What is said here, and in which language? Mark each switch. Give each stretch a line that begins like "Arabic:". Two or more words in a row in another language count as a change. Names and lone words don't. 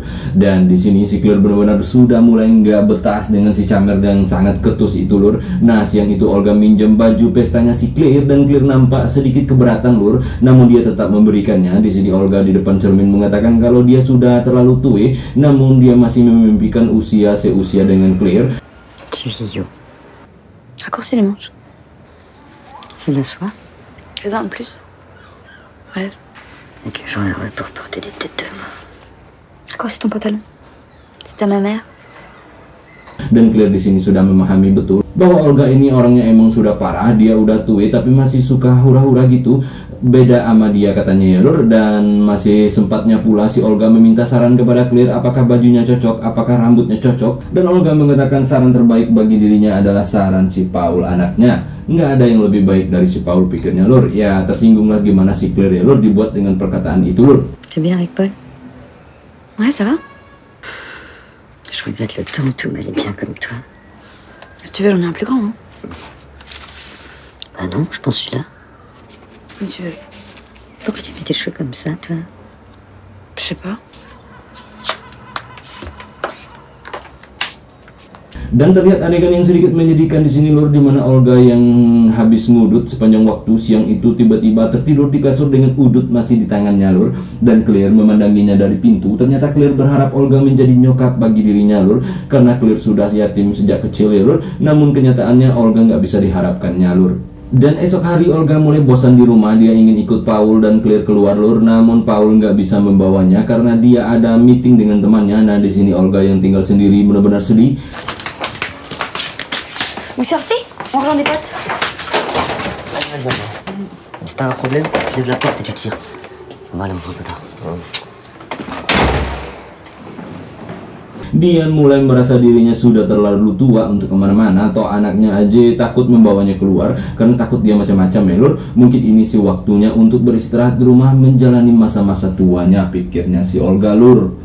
Indonesian: Dan di sini si Claire benar-benar sudah mulai nggak betah dengan si camer yang sangat ketus itu lur. Nah, siang itu Olga minjem baju pestanya si Claire dan Claire nampak sedikit keberatan lur. Namun dia tetap memberikannya. Di sini Olga di depan cermin mengatakan kalau dia sudah terlalu tua, namun dia masih memimpikan usia seusia dengan Claire.
French: Petit vieillot. Raccourcis les manches. C'est de la soie. Fais-en de plus. Relève. Ok, j'en ai pour porter des têtes de mort. Raccourcis ton pantalon. C'est à ma mère.
Indonesian: Dan Claire di sini sudah memahami betul bahwa Olga ini orangnya emang sudah parah. Dia udah tua tapi masih suka hura-hura gitu. Beda sama dia katanya ya lur. Dan masih sempatnya pula si Olga meminta saran kepada Claire apakah bajunya cocok, apakah rambutnya cocok. Dan Olga mengatakan saran terbaik bagi dirinya adalah saran si Paul anaknya. Nggak ada yang lebih baik dari si Paul pikirnya lur. Ya tersinggunglah gimana si Claire ya lur dibuat dengan perkataan itu lur.
French: Tu es bien avec Paul? Ouais, ça va? Je regrette le temps où tout m'allait bien comme toi. Si tu veux, j'en ai un plus grand, hein? Bah non, je pense celui-là. Comme tu veux. Pourquoi tu mets tes cheveux comme ça, toi? Je sais pas.
Indonesian: Dan terlihat adegan yang sedikit menyedihkan di sini lur, di mana Olga yang habis ngudut sepanjang waktu siang itu tiba-tiba tertidur di kasur dengan udut masih di tangannya lur. Dan Claire memandanginya dari pintu. Ternyata Claire berharap Olga menjadi nyokap bagi dirinya lur, karena Claire sudah yatim sejak kecil ya lur. Namun kenyataannya Olga nggak bisa diharapkannya lur. Dan esok hari Olga mulai bosan di rumah. Dia ingin ikut Paul dan Claire keluar lur, namun Paul nggak bisa membawanya karena dia ada meeting dengan temannya. Nah di sini Olga yang tinggal sendiri benar-benar sedih.
French: Vous sortez? On rejoint des potes? Vas-y. Si t'as un problème, je lève la porte et tu tires. Voilà, mon pote.
Indonesian: Dia mulai merasa dirinya sudah terlalu tua untuk kemana-mana, atau anaknya aja takut membawanya keluar karena takut dia macam-macam ya lur. Mungkin ini sih waktunya untuk beristirahat di rumah menjalani masa-masa tuanya, pikirnya si Olga lur.